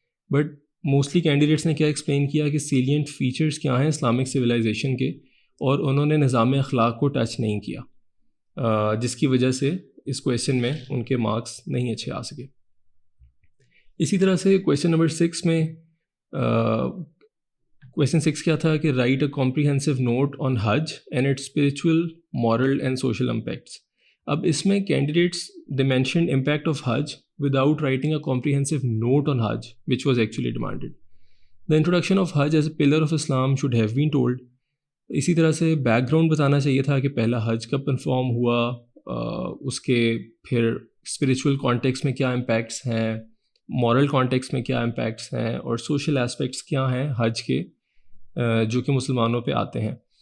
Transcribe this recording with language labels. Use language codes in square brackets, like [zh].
[ur] But mostly candidates نے کیا explain کیا کہ سیلینٹ فیچرز کیا ہیں اسلامک سویلائزیشن کے, اور انہوں نے نظام اخلاق کو ٹچ نہیں کیا, جس کی وجہ سے اس کویشچن میں ان کے مارکس نہیں اچھے آ سکے. اسی طرح سے کویشچن نمبر 6 میں کویشچن 6 کیا تھا کہ [en] Write a comprehensive note on Hajj and its spiritual moral and social impacts. [ur] اب اس میں [en] Candidates they mentioned impact of Hajj without writing a comprehensive note on Hajj, which was actually demanded. The introduction of Hajj as a pillar of Islam should have been told. [ur] اسی طرح سے back ground بتانا چاہیے تھا کہ پہلا حج کب confirm ہوا, اس کے پھر اسپریچول کانٹیکس میں کیا امپیکٹس ہیں, مورل کانٹیکس میں کیا امپیکٹس ہیں, اور سوشل اسپیکٹس کیا ہیں حج کے جو کہ مسلمانوں پہ آتے ہیں.